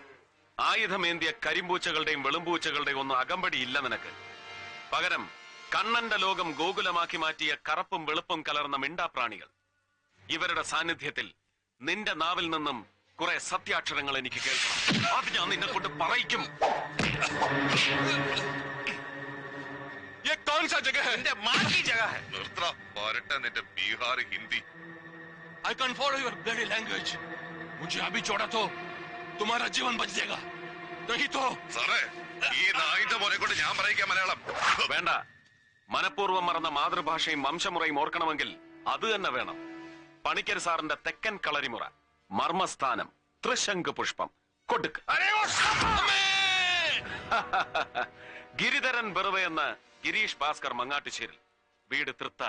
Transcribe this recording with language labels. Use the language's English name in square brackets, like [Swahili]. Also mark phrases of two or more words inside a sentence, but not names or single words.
[Malayalam] ആയുധമേന്തിയ കരിമ്പൂച്ചകളുടെയും വെളുമ്പൂച്ചകളുടെയും ഒന്നും അകമ്പടിയില്ല നിനക്ക്. പകരം കണ്ണന്റെ ലോകം ഗോകുലമാക്കി മാറ്റിയ കറുപ്പും വെളുപ്പും കലർന്ന മിണ്ടാപ്രാണികൾ. ഇവരുടെ സാന്നിധ്യത്തിൽ നിന്റെ നാവിൽ നിന്നും കുറെ സത്യാക്ഷരങ്ങൾ എനിക്ക് കേൾക്കണം. അത് ഞാൻ നിന്നെ കൊണ്ട് പറയിക്കും. [Hindi] ये कौन सा जगह है? നിന്റെ മാ की जगह है. [Malayalam] നിർത്തറ പോരട്ടെ നിന്റെ ബീഹാർ ഹിന്ദി. [English] I can't follow your bloody language. [Hindi] मुझे अभी छोड़ा तो तुम्हारा जीवन बच जाएगा. नहीं तो [Malayalam] സാറേ ഈ നായിന്റെ മോനെ കൊണ്ട് ഞാൻ പറയിക്കാം മലയാളം. വേണ്ട. മനഃപൂർവ്വം മറന്ന മാതൃഭാഷയും വംശമുറയും ഓർക്കണമെങ്കിൽ അത് തന്നെ വേണം. പണിക്കർ സാറിന്റെ തെക്കൻ കളരിമുറ, മർമ്മസ്ഥാനം, ത്രിശങ്ക് പുഷ്പം കൊടുക്ക്. ഗിരിധരൻ ബെറുവ എന്ന ഗിരീഷ് ഭാസ്കർ മങ്ങാട്ടുശ്ശേരിൽ, വീട് തൃത്താല.